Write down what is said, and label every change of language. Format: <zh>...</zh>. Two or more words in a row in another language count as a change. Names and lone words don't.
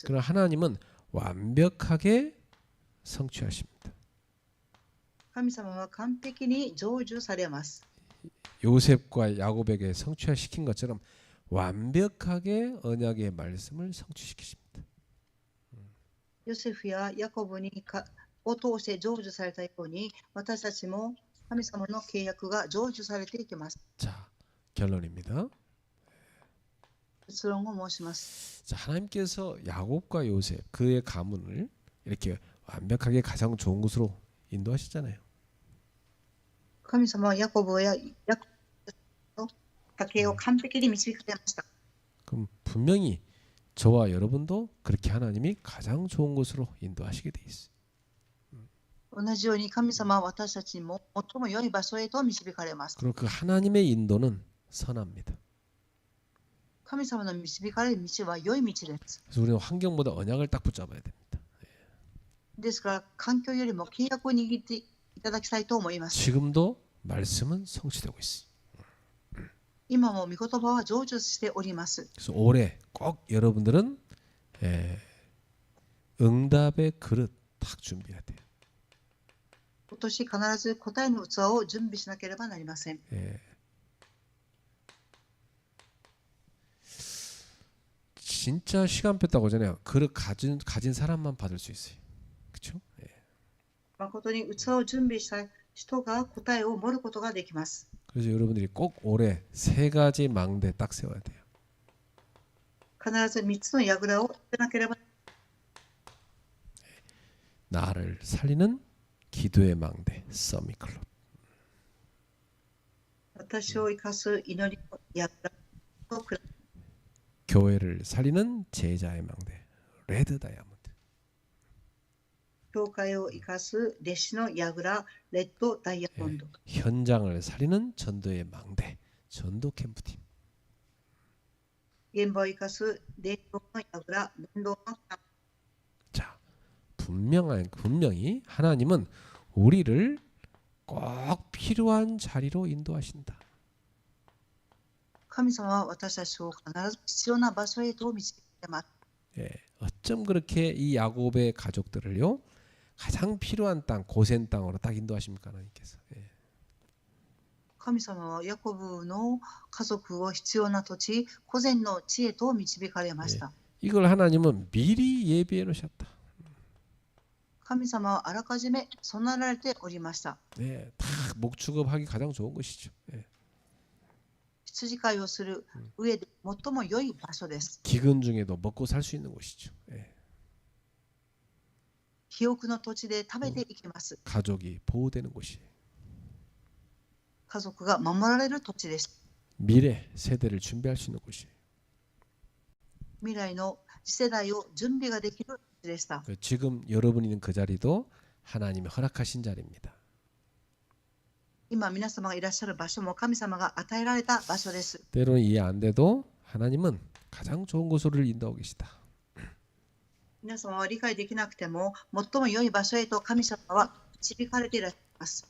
<ko>그러나 하나님은 완벽하게 성취하십니다.</ko> <ja>神様は完璧に成就されます。</ja> <ko>요셉과 야곱에게 성취시킨 것처럼 완벽하게 언약의 말씀을 성취시키십니다.</ko> <ja>ヨセフやヤコブを通して成就されたように、私たちも神様の契約が成就されていきます。</ja> <ko>자, 결론입니다.</ko> <ja>結論を申します。</ja> <ko>자, 하나님께서 야곱과 요셉 그의 가문을 이렇게 완벽하게 가장 좋은 곳으로 인도하시잖아요.</ko> <ja>神様はヤコブやヤコブの家系を完璧に導かれました。</ja> <ko>그럼 분명히 저와 여러분도 그렇게 하나님이 가장 좋은 곳으로 인도하시게 돼 있어요.</ko> <ja>同じように神様は私たちも最も良い場所へと導かれます。</ja> <ko>그리고 그 하나님의 인도는 선합니다.</ko> <ja>神様の導かれる道は良い道です。</ja> <ko>그래서 우리는 환경보다 언약을 딱 붙잡아야 됩니다.</ko> <ja>ですから環境よりも契約を握っていただきたいと思います。</ja> <ko>지금도 말씀은 성취되고 있어요.</ko> <ja>今も御言葉は成就しております。</ja> <ko>그래서 올해 꼭 여러분들은 응답의 그릇 딱 준비해야 돼요.</ko> <ja>今年必ず答えの器を準備しなければなりません。</ja> <ko>진짜 시간표 딱 오잖아요. 그릇 가진 사람만 받을 수 있어요. 그렇죠?</ko> <ja>誠に器を準備した人が答えを盛ることができます。</ja> <ko>그래서 여러분들이 꼭 올해 3가지 망대 딱 세워야 돼요.</ko> <ja>必ず3つの櫓を立てなければ。</ja> <ko>나를 살리는 기도의 망대 서미클럽.</ko> <ja>私を生かす祈りの櫓をくら</ja> <ko>교회를 살리는 제자의 망대 레드 다이아몬드.</ko> <ja>教会を生かす弟子の櫓レッドダイヤモンド。</ja> <ko>현장을 살리는 전도의 망대 전도 캠프팀.</ko> <ja>現場を生かす伝道の櫓伝道の。</ja> <ko>자, 분명히 하나님은 우리를 꼭 필요한 자리로 인도하신다.</ko> <ja>神様は私たちを必ず必要な場所へと導いてます。</ja> <ko>어쩜 그렇게 이 야곱의 가족들을요 가장 필요한 땅 고센 땅으로 딱 인도하십니까 하나님께서.</ko> <ja>神様はヤコブの家族を必要な土地、古前の地へと導かれました。</ja> <ko>이걸 하나님은 미리 예비해 놓으셨다.</ko> <ja>神様はあらかじめ備えられておりました。</ja> <ko>다 목축업하기 가장 좋은 것이죠.</ko> <ja>羊飼いをする上で最も良い場所です。</ja> <ko>기근 중에도 먹고 살 수 있는 곳이죠.</ko> <ja>肥沃の土地で食べていきます。</ja> <ko>가족이 보호되는 곳이에요.</ko> <ja>家族が守られる土地です。</ja> <ko>미래 세대를 준비할 수 있는 곳이에요.</ko> <ja>未来の次世代を準備ができる土地でした。</ja> <ko>지금 여러분이 있는 그 자리도 하나님이 허락하신 자리입니다.</ko> <ja>今皆様がいらっしゃる場所も神様が与えられた場所です。</ja> <ko>때로는 이해 안 돼도 하나님은 가장 좋은 곳으로 인도하고 계시다.</ko> <ja>皆様は理解できなくても最も良い場所へと神様は導かれていらっしゃいます。</ja>